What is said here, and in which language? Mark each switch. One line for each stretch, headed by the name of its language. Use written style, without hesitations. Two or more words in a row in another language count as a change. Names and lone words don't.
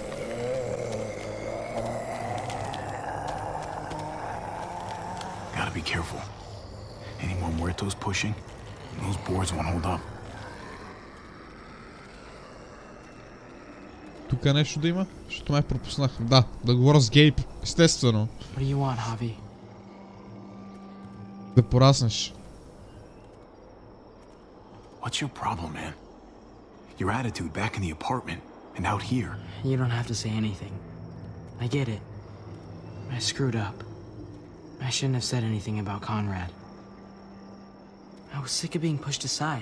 English: Gotta be careful. Any more muertos pushing? Those boards won't hold up.
Bulgarian: Тук нещо да има? Защото май пропуснах. Да говоря с Гейб. Естествено.
English: What do you want, Javi?
Bulgarian: Да пораснеш.
English: What's your problem, man? Your attitude back in the apartment and out here. You don't have to say anything. I get it. I screwed up. I shouldn't have said anything about Conrad. I was sick of being pushed aside.